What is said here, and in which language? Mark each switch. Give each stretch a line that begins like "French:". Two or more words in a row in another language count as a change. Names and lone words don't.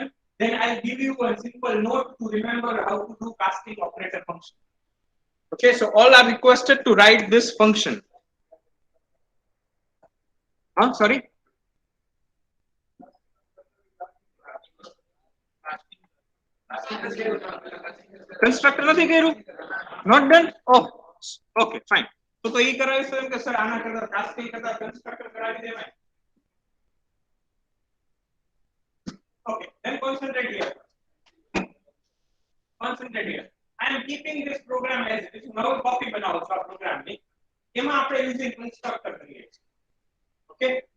English: Then I'll give you a simple note to remember how to do casting operator function. Okay, so all are requested to write this function.
Gujarati: Sorry. Constructor નથી કર્યું?
English: Not done? Oh, okay, fine.
Gujarati: તો એ કરાવી છે કે સર આના કરતા કાસ્ટિંગ કરતા કન્સ્ટ્રક્ટર કરાવી દેવાય.
English: Okay, then concentrate here. Concentrate here. I am keeping this program as it is.
Gujarati: નવો કોપી બનાવો છો આ પ્રોગ્રામની. એમાં આપણે
English: using constructor
Gujarati: કરીએ છીએ.
English: Okay.